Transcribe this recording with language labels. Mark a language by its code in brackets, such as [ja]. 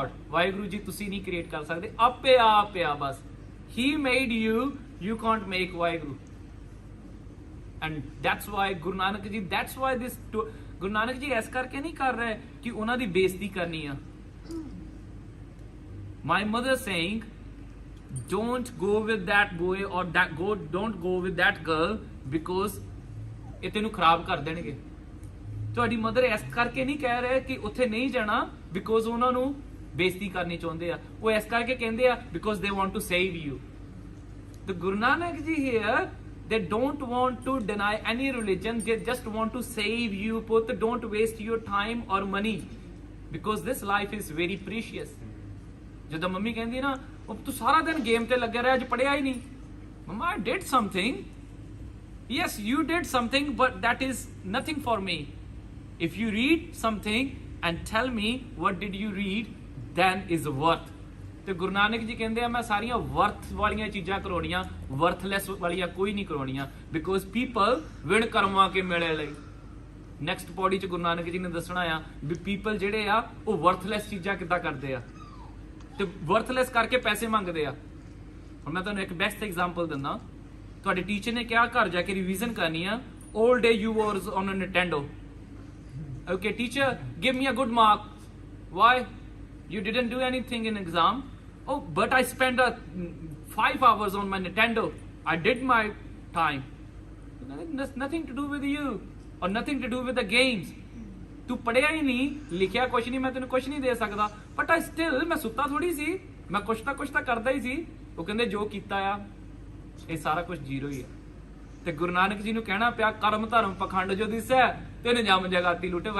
[pa] ਵਾਹਿਗੁਰੂ ਜੀ ਤੁਸੀਂ ਨਹੀਂ ਕ੍ਰੀਏਟ ਕਰ ਸਕਦੇ, ਆਪੇ ਆਪ ਆ ਬਸ. [en] He made you can't make Waheguru. And that's why [pa] Guru Nanak ji, [en] that's why this [pa] ਗੁਰੂ ਨਾਨਕ ਜੀ ਇਸ ਕਰਕੇ ਨਹੀਂ ਕਰ ਰਹੇ ਕਿ ਉਹਨਾਂ ਦੀ ਬੇਇੱਜ਼ਤੀ ਕਰਨੀ ਆ. [en] My mother saying, don't go with that boy or don't go with that girl because [pa] ਇਹ ਤੈਨੂੰ ਖਰਾਬ ਕਰ ਦੇਣਗੇ. ਤੁਹਾਡੀ ਮਦਰ ਇਸ ਕਰਕੇ ਨਹੀਂ ਕਹਿ ਰਹੇ ਕਿ ਉੱਥੇ ਨਹੀਂ ਜਾਣਾ ਬਿਕੋਜ਼ ਉਹਨਾਂ ਨੂੰ ਬੇਇੱਜ਼ਤੀ ਕਰਨੀ ਚਾਹੁੰਦੇ ਆ. ਉਹ ਇਸ ਕਰਕੇ ਕਹਿੰਦੇ ਆ because [en] they want to save you. The Guru Nanak ji here, they don't want to deny any religion, they just want to save you. Put, don't waste your time or money because this life is very precious. [pa] ਜਦੋਂ mummy ਕਹਿੰਦੀ ਨਾ ਉਹ ਤੂੰ ਸਾਰਾ ਦਿਨ game ਤੇ ਲੱਗਿਆ ਰਿਹਾ, ਅੱਜ ਪੜਿਆ ਹੀ ਨਹੀਂ. [en] Mama I did something. Yes, you did something, but that is nothing for me. If you read something and tell me what did you read, then is worth. [pa] ਤੇ ਗੁਰੂ ਨਾਨਕ ਜੀ ਕਹਿੰਦੇ ਆ ਮੈਂ ਸਾਰੀਆਂ ਵਰਥ ਵਾਲੀਆਂ ਚੀਜ਼ਾਂ ਕਰਾਉਣੀਆਂ, ਵਰਥਲੈਸ ਵਾਲੀਆਂ ਕੋਈ ਨਹੀਂ ਕਰਾਉਣੀਆਂ. ਬਿਕੋਜ਼ ਪੀਪਲ ਵਿਣ ਕਰਮਾਂ ਕੇ ਮੇਲੇ ਲਈ. ਨੈਕਸਟ ਪੌੜੀ ਚ ਗੁਰੂ ਨਾਨਕ ਜੀ ਨੇ ਦੱਸਣਾ ਆ ਵੀ ਪੀਪਲ ਜਿਹੜੇ ਆ ਉਹ ਵਰਥਲੈਸ ਚੀਜ਼ਾਂ ਕਿੱਦਾਂ ਕਰਦੇ ਆ ਤੇ ਵਰਥਲੈਸ ਕਰਕੇ ਪੈਸੇ ਮੰਗਦੇ ਆ. ਹੁਣ ਮੈਂ ਤੁਹਾਨੂੰ ਇੱਕ ਬੈਸਟ ਐਗਜ਼ਾਮਪਲ ਦਿੰਦਾ. ਤੁਹਾਡੇ ਟੀਚਰ ਨੇ ਕਿਹਾ ਘਰ ਜਾ ਕੇ ਰਿਵੀਜ਼ਨ ਕਰਨੀ ਆ [en] all day you was on a Nintendo. Okay, teacher, give me a good mark. Why? You didn't do anything in exam. Oh, but I spent 5 hours on my Nintendo. I did my time. Nothing to do with you or nothing to do with the games. [pa] ਤੂੰ ਪੜਿਆ ਹੀ ਨਹੀਂ, ਲਿਖਿਆ ਕੁਛ ਨਹੀਂ, ਮੈਂ ਤੈਨੂੰ ਕੁਛ ਨਹੀਂ ਦੇ ਸਕਦਾ, [en] but I still, [pa] ਮੈਂ ਸੁੱਤਾ ਥੋੜੀ ਸੀ, ਮੈਂ ਕੁਛ ਤਾਂ ਕਰਦਾ ਹੀ ਸੀ। ਉਹ ਕਹਿੰਦੇ ਜੋ ਕੀਤਾ ਆ ਇਹ ਸਾਰਾ ਕੁਝ ਜ਼ੀਰੋ ਹੀ ਆ। ਤੇ ਗੁਰੂ ਨਾਨਕ ਜੀ ਨੂੰ ਕਹਿਣਾ ਪਿਆ ਕਰਮ ਧਰਮ ਪਖੰਡ ਜੋ ਦਿਸੈ ਤੇ ਨਿਜਮ ਜਗਾਤੀ ਲੁੱਟੇ।